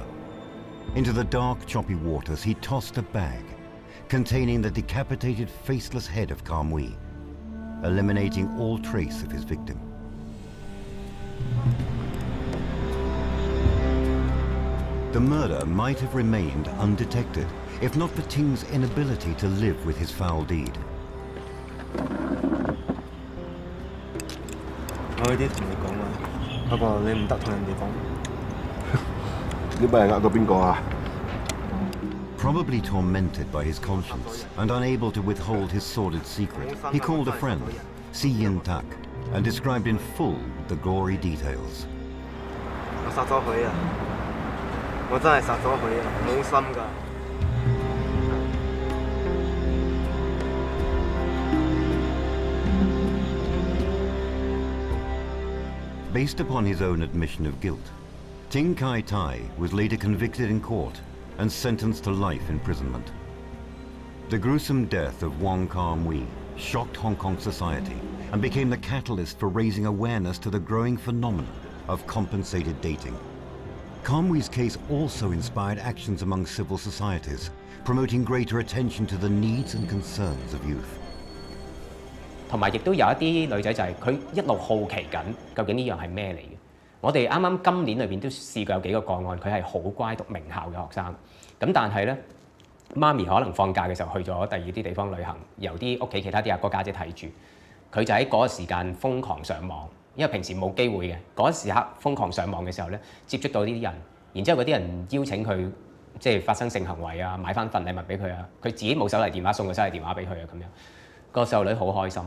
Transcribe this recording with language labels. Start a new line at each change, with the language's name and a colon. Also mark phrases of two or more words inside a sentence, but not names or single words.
English: Into the dark, choppy waters, he tossed a bag containing the decapitated, faceless head of Kam Wee, eliminating all trace of his victim. The murder might have remained undetected if not for Ting's inability to live with his foul deed.
Cantonese: 我有啲同你講啊，不過你唔得同人哋講。你咪係呃過邊個啊？
English: Probably tormented by his conscience and unable to withhold his sordid secret, he called a friend, Si Yin Tak, and described in full the gory details.
Cantonese: 我殺咗佢啊！我真係殺咗佢啊！冇心㗎。
English: Based upon his own admission of guilt, Ting Kai Tai was later convicted in court and sentenced to life imprisonment. The gruesome death of Wong Kam Wee shocked Hong Kong society and became the catalyst for raising awareness to the growing phenomenon of compensated dating. Kam Wee's case also inspired actions among civil societies, promoting greater attention to the needs and concerns of youth.
Cantonese: 同埋亦都有一啲女仔就係佢一路好奇緊究竟呢樣係咩嚟嘅， 我哋啱啱今年裏邊都試過有幾個個案，佢係好乖讀名校嘅學生，咁但係咧媽咪可能放假嘅時候去咗第二啲地方旅行，由啲屋企其他啲阿哥家姐睇住，佢就喺嗰個時間瘋狂上網，因為平時冇機會嘅，嗰時刻瘋狂上網嘅時候咧，接觸到呢啲人，然之後嗰啲人邀請佢即係發生性行為啊，買翻份禮物俾佢啊，佢自己冇手提電話送個手提電話俾佢啊，咁樣個細路女好開心。